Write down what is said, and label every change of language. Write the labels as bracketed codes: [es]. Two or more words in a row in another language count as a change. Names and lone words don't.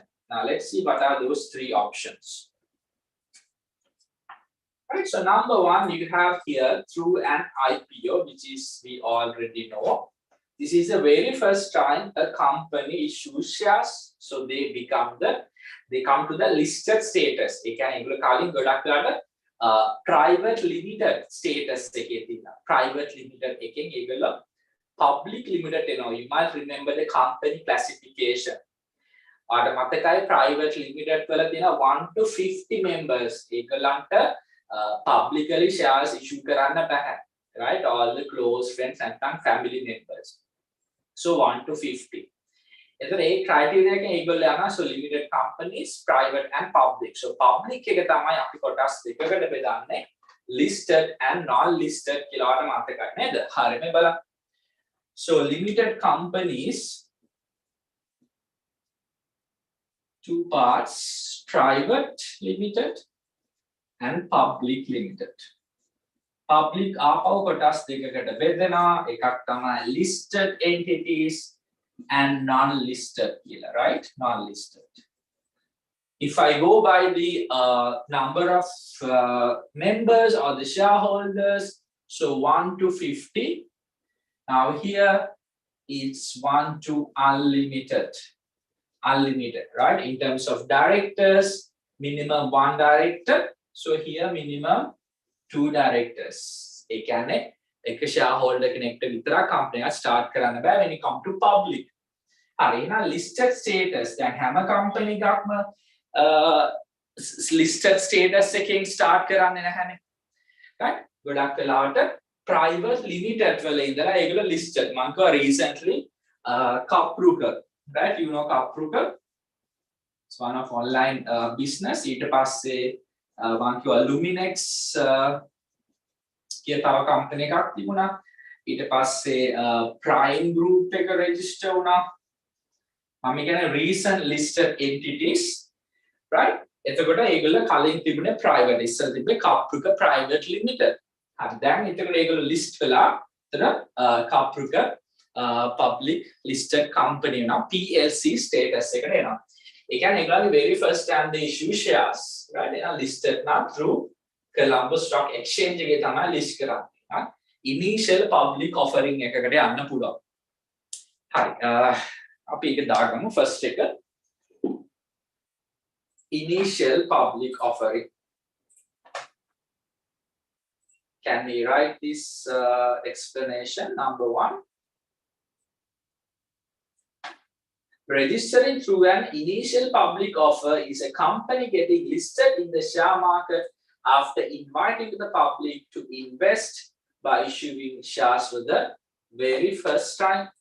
[en] Now let's see what are those three options. Right, so number one, you have here through an IPO, which is we already know. This is the very first time a company issues shares, so they come to the listed status. [si] ඒ කියන්නේ ඒගොල්ලෝ කලින් ගොඩක් වෙලාට private limited status එකේ තියෙනවා. [en] Private limited [si] එකෙන් ඒගොල්ලෝ [en] public limited [si] එනවා. [en] You might remember the company classification. [si] ආට මතකයි [en] private limited [si] වල තියෙන [en] 1 to 50 members [si] ඒගොල්ලන්ට [en] publicly shares issue [si] කරන්න බෑ. [en] Right, all the close friends and family members. So 1 to 50. [si] එතන ඒ criteria එකෙන් ඒගොල්ලෝ යනවා [en] so limited companies, private and public. So public [si] එක තමයි අපි කොටස් දෙකකට බෙදන්නේ [en] listed and non listed [si] කියලා වට මතකයි නේද? හරිම බලන්න. [en] So limited companies, two parts, private limited and public limited. [si] Public ආපහු කොටස් දෙකකට බෙදෙනවා. එකක් තමයි [en] listed entities and non-listed කියලා, right? Non-listed. If I go by the number of members or the shareholders, so 1 to 50. Now here it's 1 to unlimited. Unlimited, right? In terms of directors, minimum 1 director. So here minimum 2 directors. [si] ඒ කියන්නේ එක shareholder කෙනෙක්ට විතරක් company එක start කරන්න බෑ [en] when it come to public. [si] හරි එහෙනම් [en] listed status [si] දැන් හැම company එකක්ම [en] listed status [si] එකෙන් start කරන්නේ නැහැනේ. right? ගොඩක් වෙලාවට private limited වල ඉඳලා ඒගොල්ලෝ listed. මම කිව්වා [en] recently Kapruka, right? You know Kapruka? It's one of online business. [si] ඊට පස්සේ මම කිව්වා Luminex කිය තව company එකක් තිබුණා. ඊට පස්සේ Prime Group එක register වුණා. මම කියන්නේ [en] recent listed entities, [si] right? එතකොට ඒගොල්ලෝ කලින් තිබුණේ private, ඉස්සර තිබ්බේ Kapruka Private Limited. හරි දැන් එතකොට ඒගොල්ලෝ list වෙලා එතන Kapruka [en] public listed company [si] වෙනවා [en] PLC status [si] එකට එනවා. ඒ කියන්නේ ඒගොල්ලෝගේ [en] very first time they issue shares, right? [si] එනවා [en] listed now through Colombo Stock Exchange [si] එකේ තමයි list කරන්නේ. [en] Initial public offering [si] එකකට යන්න පුළුවන්. හරි අපි ඒක දාගමු first එක. [en] Initial public offering. Can we write this explanation? Number 1. Registering through an initial public offer is a company getting listed in the share market after inviting the public to invest by issuing shares for the very first time.